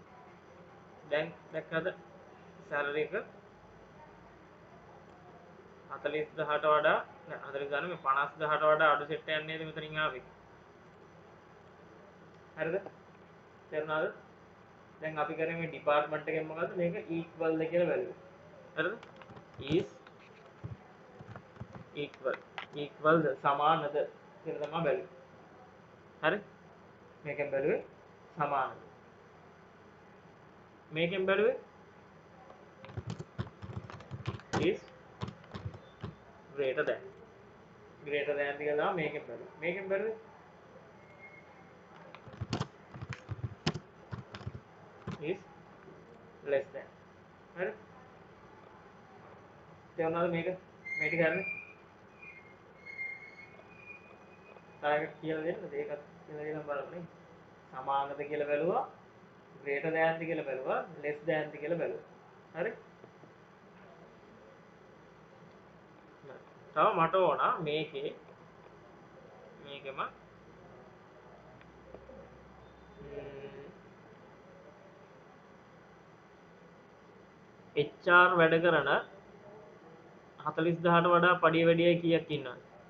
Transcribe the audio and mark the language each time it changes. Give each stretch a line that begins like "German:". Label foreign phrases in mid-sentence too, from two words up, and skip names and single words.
Sinhala: දැන් දැක්කද සැලරි එක 40000ට වඩා නෑ 40000 නෙමෙයි 50000ට වඩා අඩු සෙට් එකක් නේද මෙතනින් ආවේ. හරිද? තේරුණාද? දැන් අපි කරේ මේ ඩිපාර්ට්මන්ට් එකෙන් මොකද්ද මේක equal ද කියලා බැලුවා. හරිද?
English: is equal
Sinhala: ද සමානද කියලා තමයි බැලුවේ. හරි? මේකෙන් බැලුවේ සමානද. මේකෙන් බැලුවේ
English: is greater than
Sinhala: කියලා තමයි මේකෙන් බැලුවේ. මේකෙන් බැලුවේ
English: is less than.
Sinhala: හරි? තේරුණාද මේක? මේ ටික හරිනේ? තායකට කියලා දෙන්නද? ඒකත් කියලා දෙන්න බලන්න. සමානද කියලා බැලුවා,
English: greater than
Sinhala: ද කියලා බැලුවා,
English: less than
Sinhala: ද කියලා බැලුවා. හරි? තව මට ඕන මේකෙම HR වැඩ කරන 40000ට වඩා පඩිය වැඩියයි කීයක් ඉන්නවද?